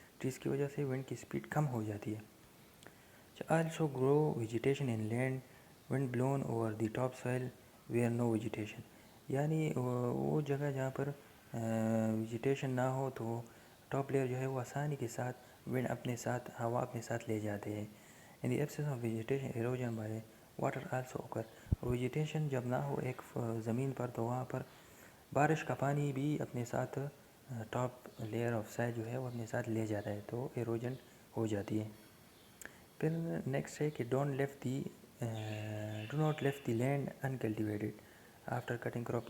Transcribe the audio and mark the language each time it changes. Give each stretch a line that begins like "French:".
Urdu: Trees کی وجہ سے ونڈ کی سپیڈ کم ہو جاتی ہے.
English: Also grow vegetation in land wind blown over the top soil where no vegetation.
Urdu: یعنی وہ جگہ جہاں پر ویجیٹیشن نہ ہو تو ٹاپ لیئر جو ہے وہ آسانی کے ساتھ ونڈ اپنے ساتھ، ہوا اپنے ساتھ لے جاتے ہیں.
English: In the absence of vegetation erosion by water also occur.
Urdu: Vegetation جب نہ ہو ایک زمین پر تو وہاں پر بارش کا پانی بھی اپنے ساتھ ٹاپ لیئر آف سائل جو ہے وہ اپنے ساتھ لے جاتا ہے، تو ایروجن ہو جاتی ہے. پھر نیکسٹ ہے کہ
English: Do not left the land uncultivated after cutting crop.